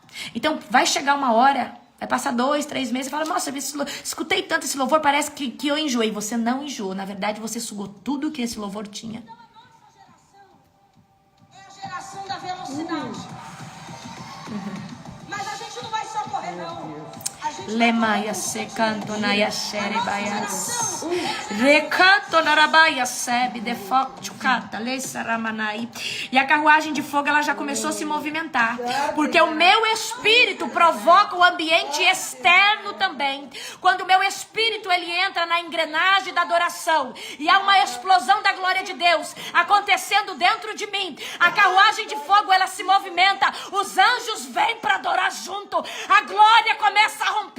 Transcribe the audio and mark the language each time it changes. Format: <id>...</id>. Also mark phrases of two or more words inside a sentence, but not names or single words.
<pt>Então vai chegar uma hora Vai passar 2, 3 meses e fala, nossa, escutei tanto esse louvor, parece que eu enjoei. Você não enjoou. Na verdade, você sugou tudo que esse louvor tinha. É a geração da velocidade. Mas a gente não vai só correr, não. Lemaia secanto na yashere baias. Recanto na rabaia sebe de foco chucata leisa ramanai. E a carruagem de fogo ela já começou a se movimentar, porque o meu espírito provoca o ambiente externo também. Quando o meu espírito ele entra na engrenagem da adoração e há uma explosão da glória de Deus acontecendo dentro de mim, a carruagem de fogo ela se movimenta, os anjos vêm para adorar junto, a glória começa a romper.</pt>